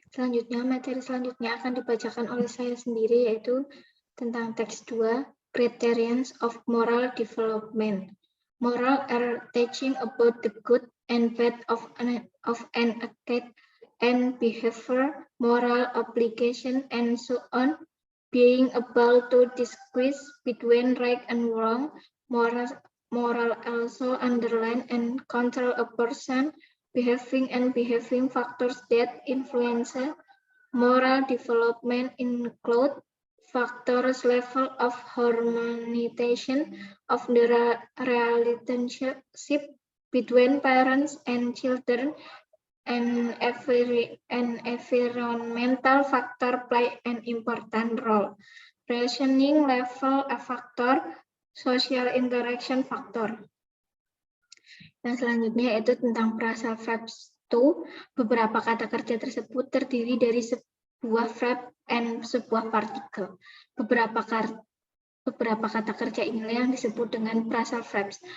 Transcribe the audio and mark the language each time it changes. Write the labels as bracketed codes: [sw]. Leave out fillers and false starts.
[id] Selanjutnya, materi selanjutnya akan dibacakan oleh saya sendiri, yaitu tentang teks 2, [en] Criterions of Moral Development. Moral are teaching about the good and bad of an act and behavior, moral obligation, and so on. Being able to distinguish between right and wrong, moral also underline and control a person, behaving factors that influence moral development include factors level of harmonization of the relationship between parents and children, and environmental factor play an important role. Reasoning level a factor, social interaction factor. [id] Yang selanjutnya yaitu tentang phrasal verbs to. Beberapa kata kerja tersebut terdiri dari sebuah verb and sebuah partikel. Beberapa kata kerja inilah yang disebut dengan phrasal verbs.